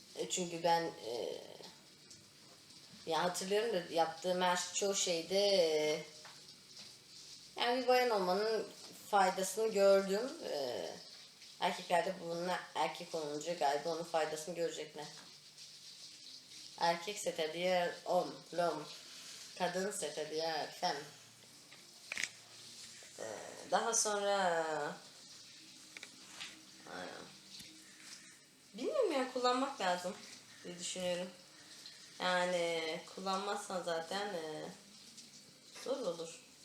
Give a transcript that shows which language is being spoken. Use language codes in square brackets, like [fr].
[tr] Çünkü ben ya hatırlıyorum da yaptığım her çoğu şeyde yani bir bayan olmanın faydasını gördüm. Erkekler de bunun erkek olunca galiba onun faydasını görecekler. [fr] Erkek c'est-à-dire homme, l'homme. Kadın c'est-à-dire femme. [tr] Daha sonra bilmiyorum ya, kullanmak lazım diye düşünüyorum. Yani kullanmazsan zaten zor olur.